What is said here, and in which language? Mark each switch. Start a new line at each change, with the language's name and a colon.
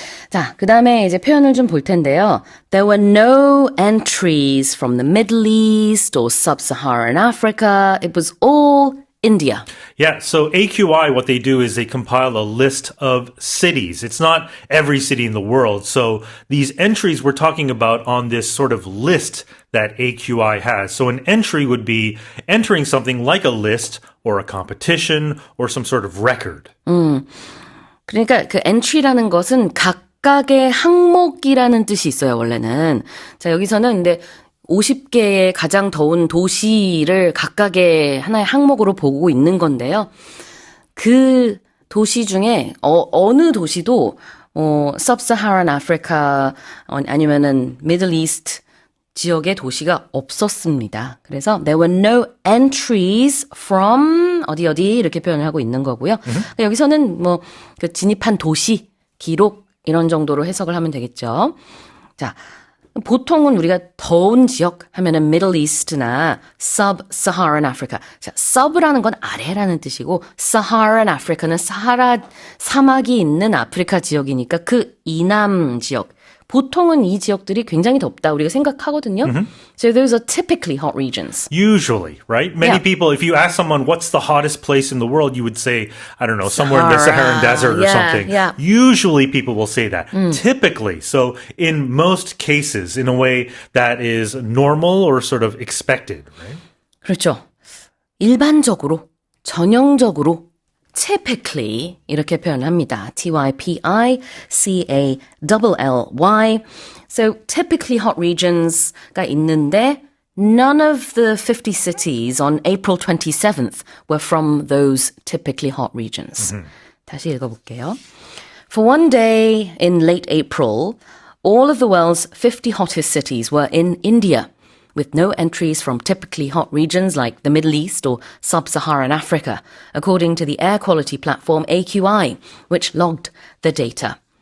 Korean: 자, 그 다음에 이제 표현을 좀 볼 텐데요.
English: There were no entries from the Middle East or Sub-Saharan Africa. It was all India. Yeah, so AQI, what they do is they compile a list of cities. It's not every city in the world. So these entries we're talking about on this sort of list that AQI has. So an entry would be entering something like a list or a competition or some sort of record.
Korean: 그러니까 그 entry라는 것은 각각의 항목이라는 뜻이 있어요, 원래는. 자, 여기서는 근데 50개의 가장 더운 도시를 각각의 하나의 항목으로 보고 있는 건데요. 그 도시 중에 어느 도시도 Sub-Saharan Africa 아니면은 Middle East 지역의 도시가 없었습니다. 그래서
English: there were no entries from
Korean: 어디 이렇게 표현을 하고 있는 거고요. 여기서는 뭐 그 진입한 도시, 기록 이런 정도로 해석을 하면 되겠죠. 자, 보통은 우리가 더운 지역 하면은 Middle East나 Sub-Saharan Africa. 자, Sub라는 건 아래라는 뜻이고 Saharan Africa는 사하라 사막이 있는 아프리카 지역이니까 그 이남 지역. 보통은 이 지역들이 굉장히 덥다 우리가 생각하거든요.
English: So those are typically hot regions. Usually, right? Many Yeah. people, if you ask someone what's the hottest place in the world, you would say, I don't know, somewhere in the Saharan desert or Yeah, something. yeah. Usually people will say that. Typically. So in most cases, in a way that is normal or sort of expected, right?
Korean: 그렇죠. 일반적으로, 전형적으로 typically 이렇게 표현합니다.
English: typically. So typically hot regions
Korean: 가 있는데
English: none of the 50 cities on April 27th were from those typically hot regions.
Korean: 다시 읽어볼게요.
English: For one day in late April, all of the world's 50 hottest cities were in India, with no entries from typically hot regions like the Middle East or Sub-Saharan Africa, according to the air quality platform AQI, which logged the data.